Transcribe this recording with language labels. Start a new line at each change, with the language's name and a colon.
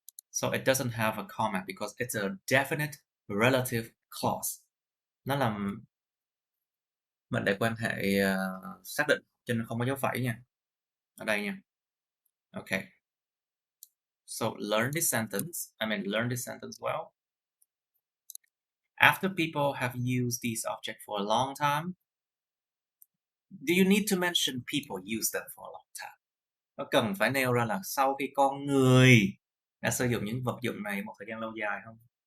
English: So it doesn't have a comma because it's a definite relative clause.
Vietnamese: Nó là mệnh đề quan hệ xác định, cho nên không có dấu phẩy nha. Ở đây nha. Okay.
English: So learn this sentence well. After people have used these objects for a long time, do you need to mention people use them for a long time?
Vietnamese: Có cần phải nêu ra là sau khi con người đã sử dụng những vật dụng này một thời gian lâu dài không?